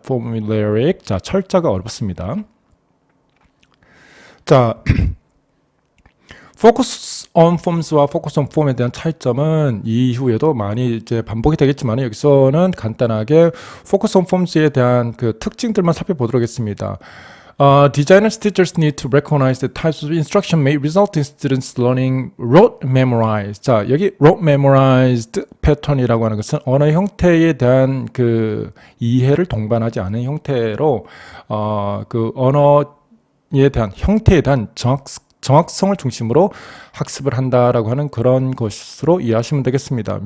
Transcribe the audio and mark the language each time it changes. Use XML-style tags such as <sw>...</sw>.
<ko>formulaic, 자, 철자가 어렵습니다. 자, focus on forms와 focus on form에 대한 차이점은 이후에도 많이 이제 반복이 되겠지만 여기서는 간단하게 focus on forms에 대한 그 특징들만 살펴보도록 하겠습니다.</ko> <en>Designers, teachers need to recognize the types of instruction may result in students learning rote memorized.</en> <ko>자, 여기 rote memorized 패턴이라고 하는 것은 언어 형태에 대한 그 이해를 동반하지 않은 형태로 그 언어에 대한 형태에 대한 정확성을 중심으로 학습을 한다라고 하는 그런 것으로 이해하시면 되겠습니다.</ko>